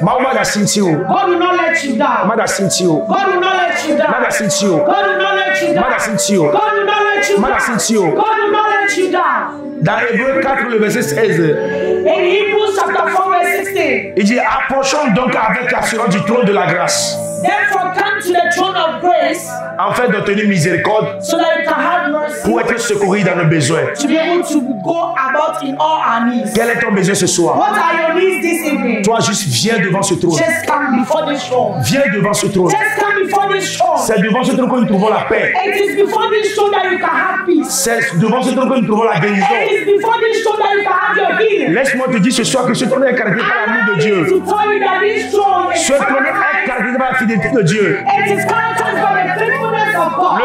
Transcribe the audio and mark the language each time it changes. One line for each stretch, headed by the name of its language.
English: God will not let you down. God will not let you down. God will not let you down. God will not let you down. God will not let you down. God will not let you down.
French: Dans Hébreux 4, le verset 16.
English: In Hebrews chapter 4, verse 16.
French: Il dit, approchons donc avec assurance du trône de la grâce.
English: Therefore come to the throne of grace.
French: Afin d'obtenir miséricorde.
English: So that you can have mercy.
French: Pour être secouru dans nos besoins.
English: To be able to go about in all our needs.
French: Quel est ton besoin ce soir?
English: What are your needs this evening?
French: Toi juste viens devant ce trône.
English: Just come before this throne.
French: Viens devant ce trône.
English: Just come before this throne.
French: C'est devant ce trône que nous trouvons la paix.
English: It is before this throne that you can have peace.
French: C'est devant ce trône que nous trouvons la guérison.
English: It is before this throne that you can have your healing.
French: Laisse-moi te dire ce soir que ce trône est caractérisé par l'amour de Dieu.
English: To tell you that this throne is
French: ce trône est caractérisé par la fidélité de Dieu.
English: It is characterized by the faithfulness of God.